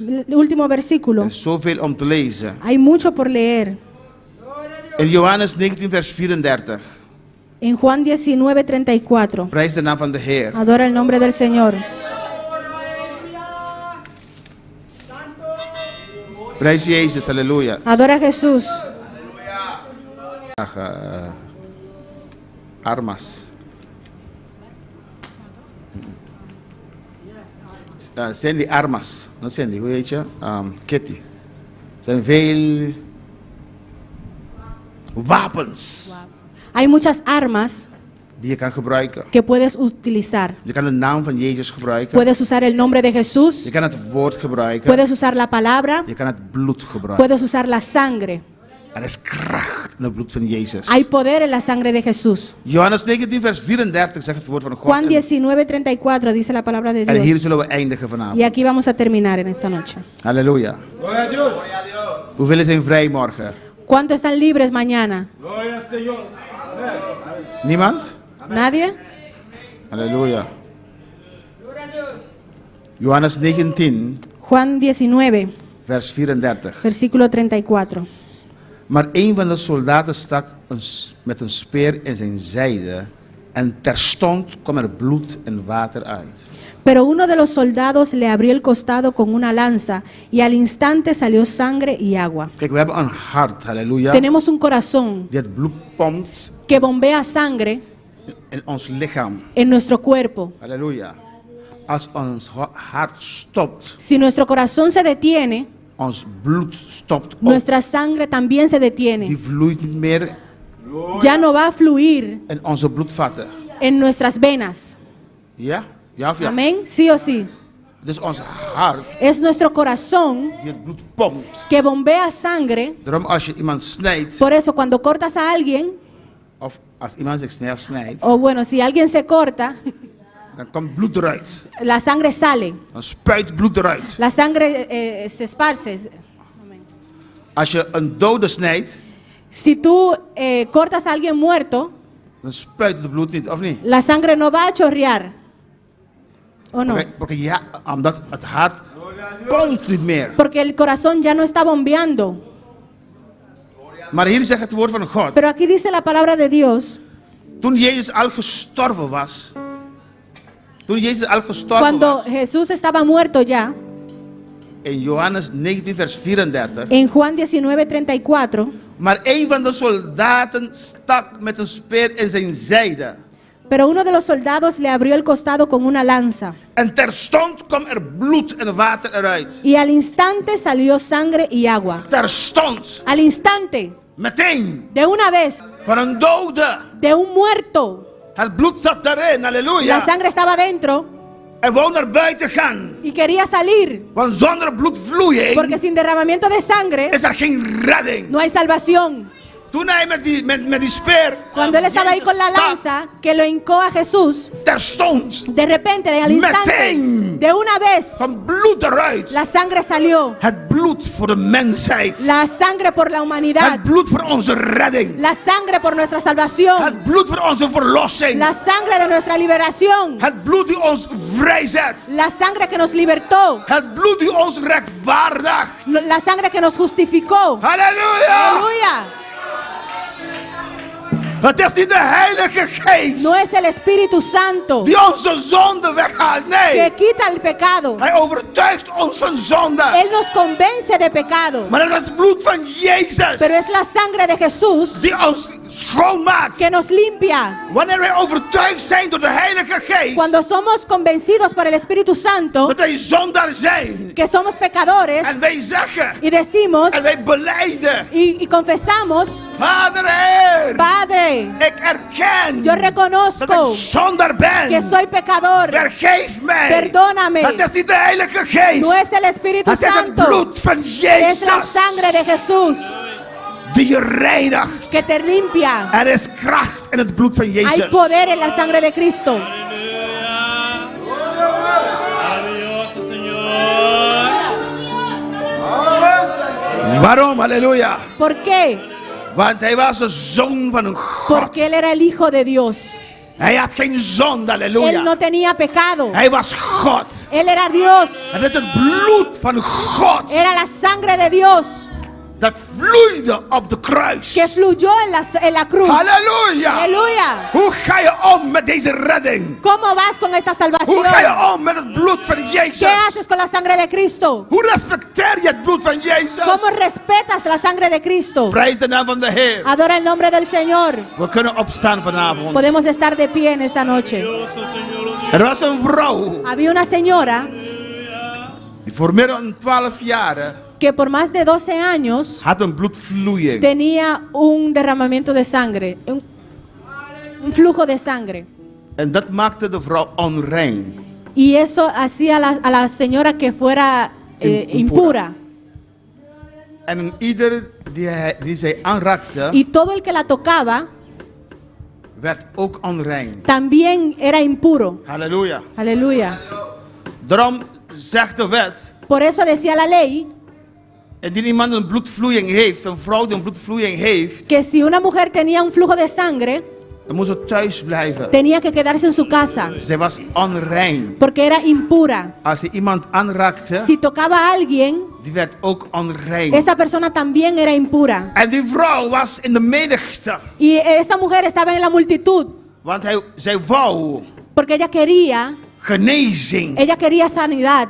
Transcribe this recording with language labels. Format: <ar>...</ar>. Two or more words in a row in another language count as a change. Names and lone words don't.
<es>El último versículo.</es> <nl>Er is zoveel om te lezen.</nl> <es>Hay mucho por leer.</es> <nl>In Johannes 19 vers 34.</nl> <es>En Juan 19:34.</es> <nl>Prijs de naam van de Heer.</nl> <es>Adora el nombre del Señor.</es> <nl>Prijs Jezus, halleluja.</nl> <es>Adora a Jesús. Armas.</es> <nl>Zijn die armas? Dat zijn die, hoe heet je? Kitty. Er zijn veel wapens</nl> <es>Hay muchas armas</es> <nl>die je kan gebruiken.</nl> <es>que puedes utilizar.</es> <nl>Je kan de naam van Jezus gebruiken.</nl> <es>Puedes usar el nombre de Jesús.</es> <nl>Je kan het woord gebruiken.</nl> <es>Puedes usar la palabra.</es> <nl>Je kan het bloed gebruiken.</nl> <es>Puedes usar la sangre.</es> <nl>Er is kracht in het bloed van Jezus.</nl> <es>Hay poder en la sangre de Jesús.</es> <nl>Johannes 19 vers 34 zegt het woord van God.</nl> <es>Juan En 19:34 dice la palabra de</es> <nl>hier</nl> <es>Dios.</es> <nl>zullen we eindigen vanavond.</nl> <es>Y aquí vamos a terminar en esta noche.</es> <nl>Halleluja. Hoeveel zijn vrij morgen?</nl> <es>¿Cuántos están libres mañana?</es> <nl>Niemand?</nl> <es>¿Nadie?</es> <nl>Halleluja. Johannes 19</nl> <es>Juan 19,</es> <nl>vers 34.</nl> <es>versículo 34.</es> <nl>Maar een van de soldaten stak met een speer in zijn zijde en terstond kwam er bloed en water uit.</nl> <es>Pero uno de los soldados le abrió el costado con una lanza y al instante salió sangre y agua.</es> <nl>Kijk, we hebben een hart, halleluja,</nl> <es>Tenemos un corazón</es> <nl>die het bloed pompt</nl> <es>que bombea sangre</es> <nl>in ons lichaam.</nl> <es>en nuestro cuerpo.</es> <nl>Halleluja. Als ons hart stopt,</nl> <es>Si nuestro corazón se detiene,</es> <nl>ons bloed stopt op.</nl> <es>nuestra sangre también se</es> <nl>Die</nl> <es>detiene.</es> <nl>vloeit niet meer</nl> <es>Ya no va a fluir</es> <nl>in onze bloedvaten.</nl> <es>en nuestras venas.</es> <nl>Ja? Ja of ja?</nl> <es>Amén, sí o sí.</es> <nl>Het is ons hart</nl> <es>Es nuestro corazón</es> <nl>die het bloed pompt.</nl> <es>que bombea sangre.</es> <nl>Daarom als je iemand snijdt,</nl> <es>Por eso cuando cortas a alguien,</es> <nl>of als iemand zich snijdt,</nl> <es>o bueno, si alguien se corta,</es> <nl>dan komt bloed eruit.</nl> <es>la sangre sale,</es> <nl>Dan spuit bloed eruit.</nl> <es>la sangre se esparce.</es> <nl>Als je een dode snijdt,</nl> <es>Si tú cortas a alguien muerto,</es> <nl>dan spuit het bloed niet, of niet?</nl> <es>la sangre no va a chorrear. ¿O no?</es> <nl>Porque ja, omdat het hart pompt niet meer.</nl> <es>Porque el corazón ya no está bombeando.</es> <nl>Maar hier zegt het woord van God.</nl> <es>Pero aquí dice la palabra de Dios,</es> <nl>Toen Jezus al gestorven was. Toen Jezus al gestorven</nl> <es>cuando</es> <nl>was.</nl> <es>Jesús estaba muerto ya,</es> <nl>In Johannes 19 vers 34.</nl> <es>en Juan 19:34,</es> <nl>Maar een van de soldaten stak met een speer in zijn zijde.</nl> <es>pero uno de los soldados le abrió el costado con una lanza,</es> <nl>En terstond kwam er bloed en water eruit.</nl> <es>y al instante salió sangre y agua.</es> <nl>Terstond.</nl> <es>Al instante,</es> <nl>Meteen.</nl> <es>de una vez,</es> <nl>Van een dode.</nl> <es>de un muerto.</es> <nl>Het bloed zat daarin.</nl> <es>La</es> <nl>Halleluja.</nl> <es>sangre estaba dentro</es> <nl>En wou naar buiten gaan.</nl> <es>y quería salir,</es> <nl>Want zonder bloedvloeiing</nl> <es>porque sin derramamiento de sangre</es> <nl>is er geen redding.</nl> <es>no hay salvación.</es> <nl>Toen hij met die speer.</nl> <es>Cuando él estaba ahí con la lanza, que lo hincó a Jesús,</es> <nl>Terstond.</nl> <es>de repente, al instante,</es> <nl>Meteen.</nl> <es>de una vez,</es> <nl>Van bloed eruit.</nl> <es>la sangre salió.</es> <nl>Het bloed voor de mensheid.</nl> <es>La sangre por la humanidad.</es> <nl>Het bloed voor onze redding.</nl> <es>La sangre por nuestra salvación.</es> <nl>Het bloed voor onze verlossing.</nl> <es>La sangre de nuestra liberación.</es> <nl>Het bloed die ons vrijzet.</nl> <es>La sangre que nos libertó.</es> <nl>Het bloed die ons rechtvaardigt.</nl> <es>La sangre que nos justificó.</es> <nl>Halleluja!</nl> <es>Aleluya.</es> <nl>Het is niet de Heilige Geest</nl> <es>No es el Espíritu Santo</es> <nl>die onze zonde weghaalt.</nl> <es>que</es> <nl>Nee,</nl> <es>quita el pecado.</es> <nl>hij overtuigt ons van zonde.</nl> <es>Él nos convence de pecado.</es> <nl>Maar het is het bloed van Jezus</nl> <es>Pero es la sangre de Jesús</es> <nl>die ons schoonmaakt.</nl> <es>que nos limpia.</es> <nl>Wanneer wij overtuigd zijn door de Heilige Geest</nl> <es>Cuando somos convencidos por el Espíritu Santo</es> <nl>dat wij zondaar zijn.</nl> <es>que somos pecadores</es> <nl>En wij zeggen</nl> <es>y decimos</es> <nl>en wij belijden.</nl> <es>y confesamos,</es> <nl>Vader Heer,</nl> <es>Padre,</es> <nl>ik erken</nl> <es>yo</es> <nl>dat</nl> <es>reconozco</es> <nl>ik zondaar ben.</nl> <es>que soy pecador.</es> <nl>Vergeef mij.</nl> <es>Perdóname.</es> <nl>Het is niet de Heilige Geest.</nl> <es>No es el Espíritu</es> <nl>Het is het</nl> <es>Santo,</es> <nl>bloed van</nl> <es>es la</es> <nl>Jezus</nl> <es>sangre de Jesús</es> <nl>die je reinigt.</nl> <es>que te limpia.</es> <nl>Er is kracht in het bloed van</nl> <es>Hay</es> <nl>Jezus.</nl> <es>poder en la sangre de Cristo. Maravilloso, Señor.</es> <nl>Waarom? Halleluja.</nl> <es>¿Por qué?</es> <nl>Want hij was de zoon van een God.</nl> <es>Porque Él era el Hijo de Dios.</es> <nl>Hij had geen zonde.</nl> <es>Él</es> <nl>Halleluja.</nl> <es>no tenía pecado.</es> <nl>Hij was God.</nl> <es>Él era Dios.</es> <nl>Het is het bloed van God</nl> <es>Era la sangre de Dios</es> <nl>dat vloeide op de kruis.</nl> <es>que fluyó en la cruz.</es> <nl>Halleluja.</nl> <es>Aleluya.</es> <nl>Hoe ga je om met deze redding?</nl> <es>¿Cómo vas con esta</es> <nl>Hoe</nl> <es>salvación?</es> <nl>ga je om met het bloed van Jezus?</nl> <es>¿Qué haces con la sangre de Cristo?</es> <nl>Hoe respecteer je het bloed van Jezus?</nl> <es>¿Cómo respetas la sangre de Cristo?</es> <nl>Prijs de naam van de Heer.</nl> <es>Adora el nombre del Señor.</es> <nl>We kunnen opstaan vanavond.</nl> <es>Podemos estar de pie en esta noche.</es> <nl>Er was een vrouw</nl> <es>Había una señora</es> <nl>die voor meer dan 12 jaar</nl> <es>que por más de 12 años</es> <nl>had een bloedvloeiing.</nl> <es>tenía un derramamiento de sangre, un flujo de sangre.</es> <nl>En dat maakte de vrouw onrein.</nl> <es>Y eso hacía a la señora que fuera impura.</es> <nl>En ieder die zij aanraakte,</nl> <es>Y todo el que la tocaba</es> <nl>werd ook onrein.</nl> <es>también era impuro.</es> <nl>Halleluja.</nl> <es>Aleluya.</es> <nl>Daarom zegt de wet,</nl> <es>Por eso decía la ley</es> <nl>indien iemand een bloedvloeiing heeft, een vrouw die een bloedvloeiing heeft,</nl> <es>que si una mujer tenía un flujo de sangre,</es> <nl>dan moest ze thuis blijven.</nl> <es>tenía que quedarse en su casa</es> <nl>Zij was onrein.</nl> <es>porque era impura.</es> <nl>Als je iemand aanraakte,</nl> <es>Si tocaba a alguien,</es> <nl>die werd ook onrein.</nl> <es>esa persona también era impura.</es> <nl>En die vrouw was in de menigte,</nl> <es>Y esa mujer estaba en la multitud</es> <nl>want zij wou</nl> <es>porque ella</es> <nl>genezing.</nl> <es>quería sanidad,</es>